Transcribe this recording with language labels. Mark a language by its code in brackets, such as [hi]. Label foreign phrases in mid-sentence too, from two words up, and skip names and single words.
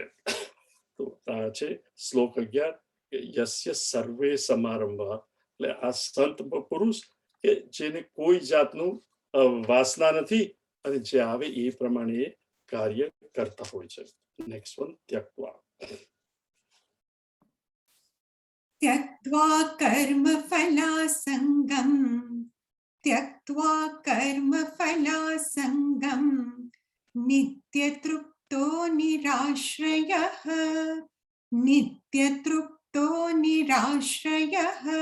[gu] તો આ છે શ્લોક 11 કે [sa] यस्य सर्वे समारंभ, [gu] એટલે આ સંત પુરુષ કે જેને કોઈ જાતનું વાસના નથી અને જે આવે એ પ્રમાણે એ કાર્ય કરતા હોય છે. [en] next one [gu] ત્યક્ત્વા. [sa] त्यक्त्वा कर्मफलासङ्गं, त्यक्त्वा कर्मफलासङ्गं, नित्यतृप्तो निराश्रयः, नित्यतृप्तो निराश्रयः,